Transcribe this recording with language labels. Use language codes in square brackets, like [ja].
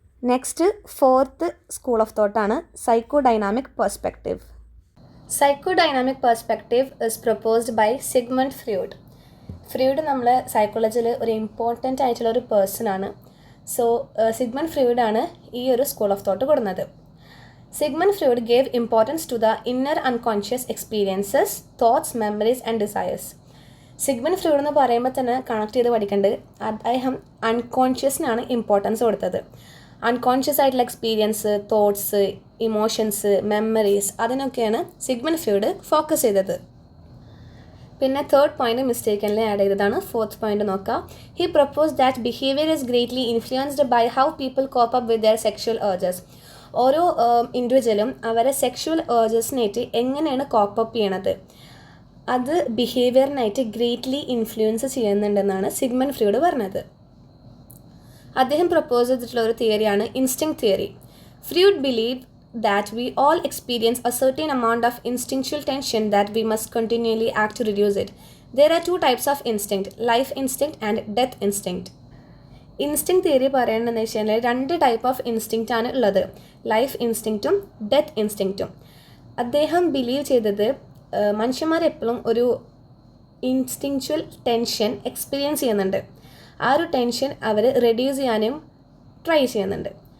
[ml] Next 4th school of തോട്ടാണ് psycho dynamic perspective. [en] Psychodynamic perspective is proposed by Sigmund Freud. [ml] Freud നമ്മൾ സൈക്കോളജിയിൽ ഒരു important ആയിട്ടുള്ള ഒരു പേഴ്സണാണ്. So Sigmund ഫ്രൂഡാണ് ഈ ഒരു സ്കൂൾ ഓഫ് തോട്ട് കൊടുക്കുന്നത്. [en] Sigmund Freud gave importance to the inner unconscious experiences, thoughts, memories and desires. [ml] Sigmund Freud എന്ന് പറയുമ്പോൾ തന്നെ കണക്ട് ചെയ്ത് പഠിക്കേണ്ടത് അദ്ദേഹം അൺകോൺഷ്യസിനാണ് ഇമ്പോർട്ടൻസ് കൊടുത്തത്. അൺകോൺഷ്യസ് ആയിട്ടുള്ള experience, thoughts, emotions, memories അതിനൊക്കെയാണ് Sigmund Freud focus ചെയ്തത്. പിന്നെ 3rd പോയിന്റ് മിസ്റ്റേക്കൻലി ആഡ് ചെയ്തതാണ്. 4th പോയിന്റ് നോക്കാം. [en] He propose that behaviour is greatly influenced by how people cope up with their sexual urges. [ml] ഓരോ ഇൻഡിവിജ്വലും അവരെ സെക്ഷുവൽ ഏർജസിനായിട്ട് എങ്ങനെയാണ് cope up ചെയ്യണത് അത് ബിഹേവിയറിനായിട്ട് ഗ്രേറ്റ്ലി ഇൻഫ്ലുവൻസ് ചെയ്യുന്നുണ്ടെന്നാണ് സിഗ്മണ്ട് ഫ്രൂഡ് പറഞ്ഞത്. അദ്ദേഹം പ്രപ്പോസ് ചെയ്തിട്ടുള്ള ഒരു തിയറിയാണ് ഇൻസ്റ്റിങ്ക്ട് theory. [en] Freud believe that we all experience a certain amount of instinctual tension that we must continually act to reduce it. There are 2 types of instinct, life instinct and death instinct. [ml] ഇൻസ്റ്റിങ്ക്ട് theory പറയണമെന്ന് വെച്ച് കഴിഞ്ഞാൽ 2 type of instinct ആണ് ഉള്ളത്, life ഇൻസ്റ്റിങ്ക്റ്റും death ഇൻസ്റ്റിങ്ക്റ്റും. അദ്ദേഹം believe ചെയ്തത് മനുഷ്യന്മാരെപ്പോഴും ഒരു ഇൻസ്റ്റിങ്ക്ച്വൽ tension experience ചെയ്യുന്നുണ്ട്. ആ ഒരു ടെൻഷൻ അവർ റെഡ്യൂസ് ചെയ്യാനും ട്രൈ ചെയ്യുന്നുണ്ട്.